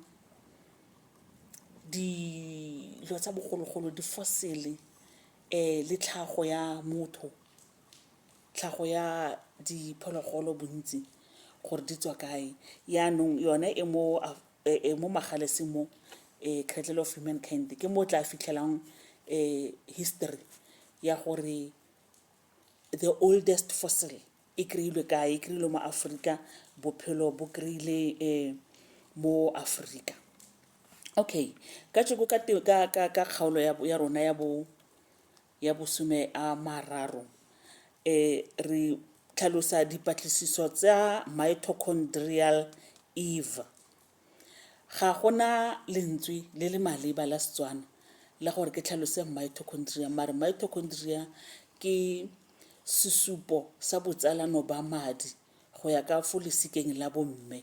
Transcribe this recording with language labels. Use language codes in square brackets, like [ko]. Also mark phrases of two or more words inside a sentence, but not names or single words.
[tn] dilo tsa bogologolo di fossil le tlhago ya motho tlhago ya diphologolo bontsi gore di tswa kae yaanong yone mo magaleseng mo [en] cradle of humankind [tn] ke mo tla fitlhelang history ya gore [en] the oldest fossil [tn] e kry-ilwe kae e kry-ilwe mo Africa bophelo bo kry-ile mo Africa. Okay, ka tsoko ka kgaolo ya rona ya bosome a mararo re tlhalosa dipatlisiso tsa [en] mitochondrial Eve. [tn] Ga gona lentswe le le maleba la Setswana la gore ke tlhalose mitochondria mare mitochondria ke sesupo sa botsalano ba madi go ya ka fo lesikeng la bomme.